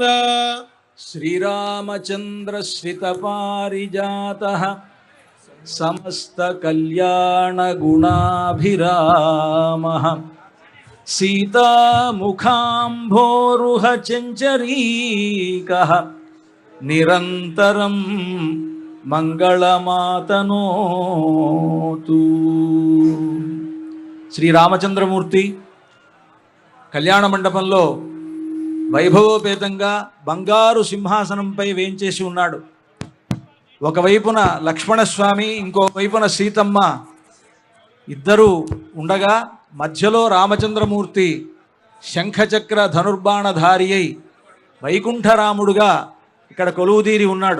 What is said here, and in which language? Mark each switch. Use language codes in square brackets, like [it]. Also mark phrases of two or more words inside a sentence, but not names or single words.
[sa] श्रीरामचंद्र श्रित पारिजातः समस्त कल्याण गुणाभिरामः सीता मुखाम्भोरुह चंचरीकः निरंतरं मंगళమాతనోతు। [te] శ్రీ రామచంద్రమూర్తి కళ్యాణ మండపంలో వైభవోపేతంగా బంగారు సింహాసనంపై వేంచేసి ఉన్నాడు. ఒకవైపున లక్ష్మణస్వామి, ఇంకో వైపున సీతమ్మ ఇద్దరు ఉండగా మధ్యలో రామచంద్రమూర్తి శంఖచక్ర ధనుర్బాణధారి అయి వైకుంఠరాముడుగా ఇక్కడ కొలువుదీరి ఉన్నాడు.